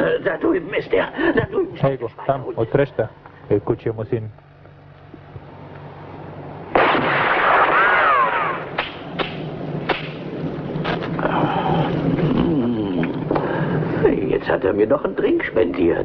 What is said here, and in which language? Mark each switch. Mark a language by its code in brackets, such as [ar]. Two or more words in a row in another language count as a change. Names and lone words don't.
[de] Da drüben ist er. Da drüben. [bg] Ей го, там, отсреща е кучия му син. [de] Jetzt hat er mir noch einen Drink spendiert.